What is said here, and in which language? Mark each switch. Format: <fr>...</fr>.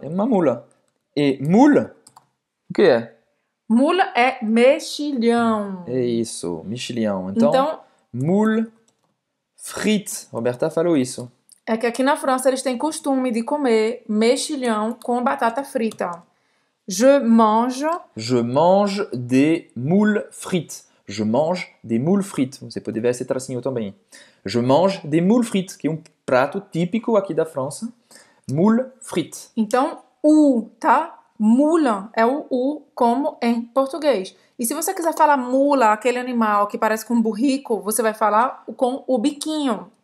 <pt>É uma mula. E moule, o que é? Mula é mexilhão. É isso, mexilhão. Então, Então, moule frite. Roberta falou isso. é que aqui na França eles têm costume de comer mexilhão com batata frita.</pt> <fr>Je mange Je mange des moules frites. Je mange des moules frites.</fr> <pt>Você pode ver esse tracinho também.</pt> <fr>Je mange des moules frites,</fr> <pt>que é um prato típico aqui da França.</pt> <fr>Moules frites.</fr> <pt>Então, tá? Mula é o U como em português. E se você quiser falar mula, aquele animal que parece com um burrico, você vai falar com o biquinho.</pt>